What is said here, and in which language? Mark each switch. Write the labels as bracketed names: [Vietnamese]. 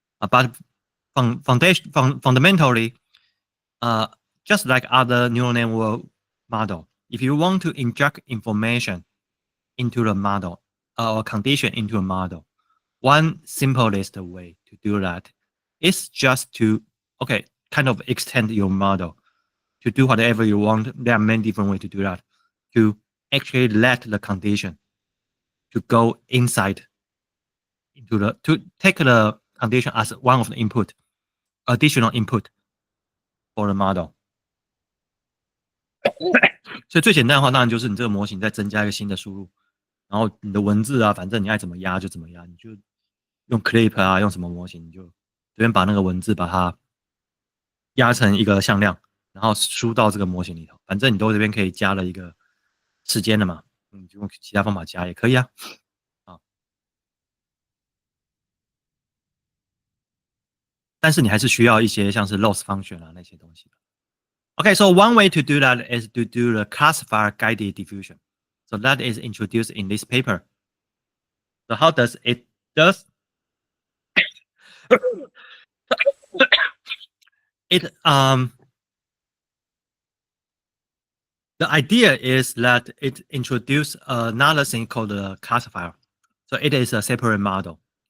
[English] But fundamentally, just like other neural network model, if you want to inject information into the model or condition into a model, one simplest way to do that is just to, okay, kind of extend your model to do whatever you want. There are many different ways to do that, to actually let the condition to go inside into to take the condition as one of the input, additional input for the model. [Chinese] 所以最简单的话，当然就是你这个模型再增加一个新的输入，然后你的文字啊，反正你爱怎么压就怎么压，你就用 clip 啊，用什么模型，你就随便把那个文字把它压成一个向量，然后输到这个模型里头。反正你都这边可以加了一个时间的嘛，你就用其他方法加也可以啊。但是你还是需要一些像是 loss function 啊那些东西。 [English] Okay, so one way to do that is to do the classifier guided diffusion. So that is introduced in this paper. So how does it does? It the idea is that it introduced another thing called a classifier. So it is a separate model.